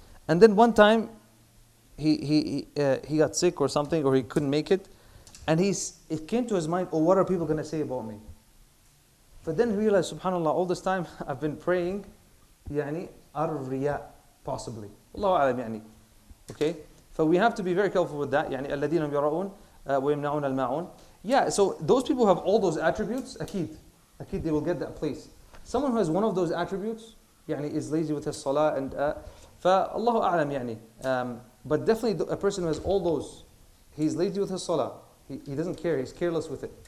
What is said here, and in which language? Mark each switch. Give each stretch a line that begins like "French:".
English: And then one time he got sick or something, or he couldn't make it, and it came to his mind, oh, what are people going to say about me? But then he realized, SubhanAllah, all this time I've been praying out of riya, possibly. Allahu a'lam,
Arabic: يعني.
English: Okay? So we have to be very careful with that.
Arabic: الذين يراؤون ويمنعون الماعون.
English: Yeah, so those people who have all those attributes,
Arabic: أكيد
English: they will get that place. Someone who has one of those attributes, is lazy with his salah, and
Arabic: فالله أعلم,
English: but definitely a person who has all those, he's lazy with his salah, he doesn't care, he's careless with it.